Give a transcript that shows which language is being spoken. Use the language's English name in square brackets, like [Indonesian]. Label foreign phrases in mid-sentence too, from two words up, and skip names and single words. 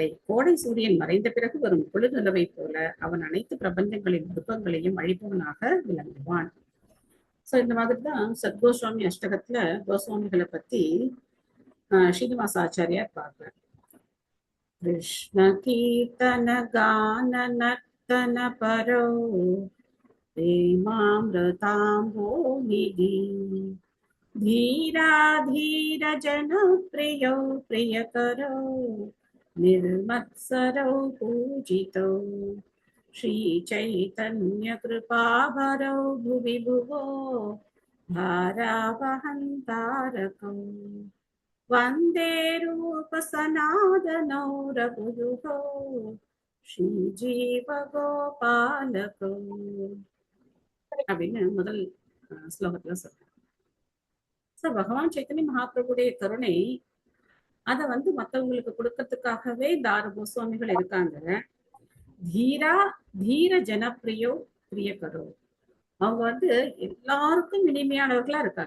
[Tamil] கோடை சூரியன் மறைந்த பிறகு வரும் குளிர்நிலவை போல அவன் அனைத்து பிரபஞ்சங்களின் துன்பங்களையும் அழிப்பவனாக விளங்குவான். சோ இந்த மாதிரிதான் சத்கோஸ்வாமி அஷ்டகத்துல கோஸ்வாமிகளை பத்தி ஸ்ரீனிவாச ஆச்சாரியார் பார்க்கிறார். [Sanskrit] कृष्ण कीर्तन गान नर्तन परो प्रेमामृताम्बो निधि धीरा धीर जन प्रियो प्रियकरो निर्मत्सरो पूजितो श्री चैतन्य कृपाभरो भुवि भुवो भारावहन्तारकौ वन्दे रूप सनातनौ रघुयुगो श्री जीव गोपालको [Tamil] அப்படின்னு முதல் ஸ்லோகத்துல சொல்றேன். பகவான் சைத்தன்ய மகாபிரபுடைய கருணை அதை மற்றவங்களுக்கு கொடுக்கறதுக்காகவே இந்த 6 கோஸ்வாமிகள் இருக்காங்க. [Sanskrit] धीर जनप्रियो प्रियकरो, [Tamil] அவங்க எல்லாருக்கும் இனிமையானவர்களா இருக்காங்க.